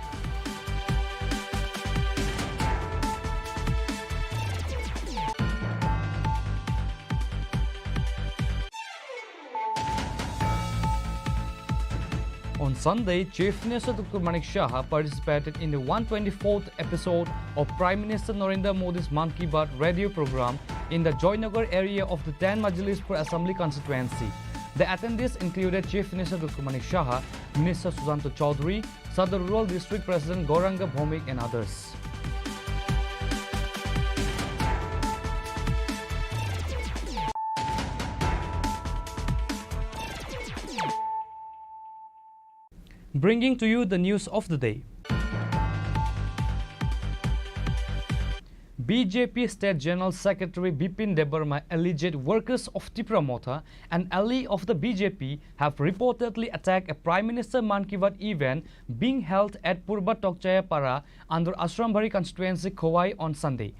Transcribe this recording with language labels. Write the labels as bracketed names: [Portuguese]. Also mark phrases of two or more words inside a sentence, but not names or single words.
[English] On Sunday, Chief Minister Dr. Manik Shah participated in the 124th episode of Prime Minister Narendra Modi's Man Ki Baat radio program in the Joynagar area of the 10 Majlispur Assembly constituency. The attendees included Chief Minister Dr. Manik Shah, Minister Susanto Chaudhary, Sadar Rural District President Gauranga Bhomik and others. Bringing to you the news of the day. BJP State General Secretary Bipin Debarma alleged workers of Tripura Motha, an ally of the BJP, have reportedly attacked a Prime Minister Man Ki Baat event being held at Purba Tokchaya Para under Ashrambari constituency Khowai on Sunday.